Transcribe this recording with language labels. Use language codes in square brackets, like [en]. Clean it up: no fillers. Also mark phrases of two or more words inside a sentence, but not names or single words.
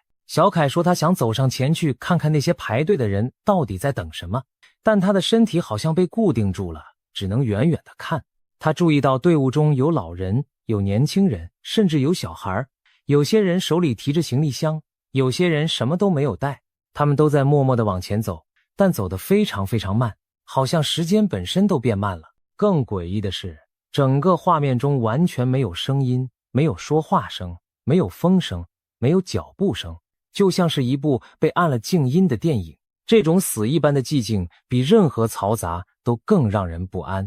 [zh] 小凱說他想走上前去看看那些排隊的人到底在等什麼，但他的身體好像被固定住了，只能遠遠地看。他注意到队伍中有老人，有年輕人，甚至有小孩，有些人手裡提着行李箱，有些人什麼都沒有帶，他們都在默默地往前走，但走得非常非常慢，好像時間本身都变慢了。更詭異的是，整個畫面中完全没有聲音，沒有說話聲，沒有風聲，沒有腳步聲，就像是一部被按了靜音的電影。這種死一般的寂靜比任何嘈雜都更讓人不安。